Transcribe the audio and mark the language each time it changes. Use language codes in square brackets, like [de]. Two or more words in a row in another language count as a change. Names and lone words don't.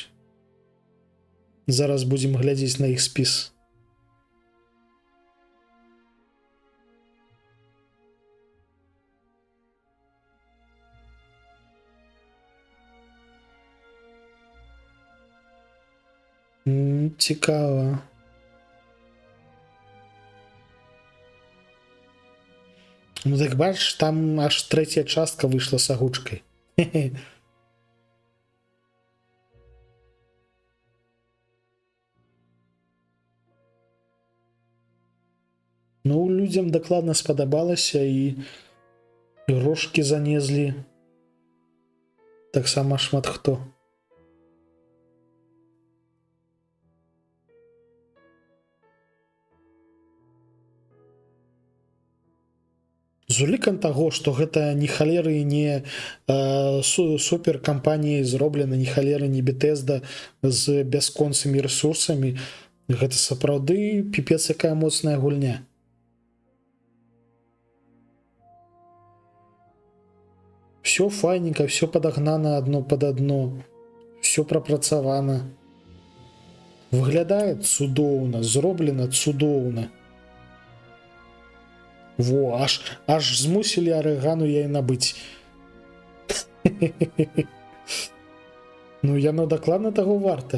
[be] Зараз будзем глядзець на іх спіс. Цікава. [uk] Ну так бачиш, там аж третя частка вийшла з агучкою. [be] Ну, людям дакладна спадабалася і грошкі занеслі. Таксама шмат хто. З улікам таго, што гэта ні халеры не суперкампаніяй зроблена, ні халеры не Bethesda з бясконцымі рэсурсамі, гэта сапраўды піпец якая моцная гульня. [uk] Все файненько, все подогнано одно под одно, [be] все прапрацавана. Выглядае цудоўна, зроблена цудоўна. Во, аж змусілі арэгану яй набыць. Ну, яно дакладна таго варта.